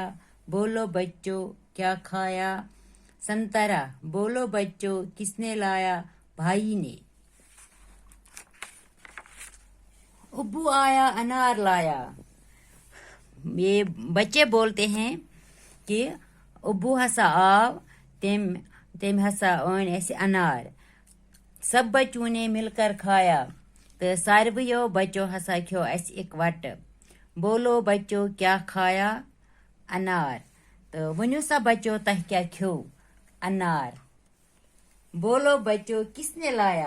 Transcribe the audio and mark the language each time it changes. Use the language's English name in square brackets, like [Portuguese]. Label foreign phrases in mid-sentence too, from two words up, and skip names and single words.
[Hindi] बोलो बच्चों क्या खाया? संतरा। बोलो बच्चों किसने लाया? भाई ने। अब्बू आया, अनार लाया। ये बच्चे बोलते हैं कि [Kashmiri] अब्बू हसा आव, तेम हसा ओन ऐसे अनार। [Hindi] सब बच्चों ने मिलकर खाया। [Kashmiri] तो सारवियो बच्चों हसा खो ऐसे एक वट। [Hindi] बोलो बच्चों क्या खाया? अनार। [Kashmiri] तो वनो सा बच्चों तह क्या खो? [Hindi] अनार। बोलो बच्चों किसने लाया?